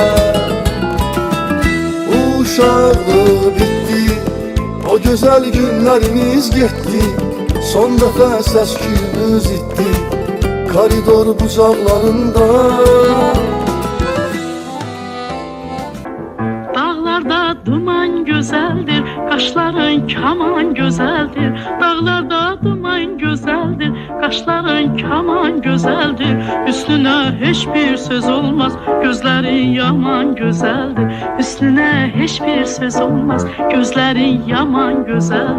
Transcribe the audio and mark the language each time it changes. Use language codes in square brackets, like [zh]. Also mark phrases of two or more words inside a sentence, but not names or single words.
[az] Uşaqlığı bitti, o gözəl günlərimiz getdi. Son dəfə səs-küyümüz itdi, koridor bucaqlarında. [tr] Dağlarda duman güzeldir, kaşların kaman güzeldir. Dağlarda duman güzeldir, kaşların kaman güzeldir. Üstüne hiçbir söz olmaz, gözlerin yaman güzeldir. Üstüne hiçbir söz olmaz, gözlerin yaman güzeldir.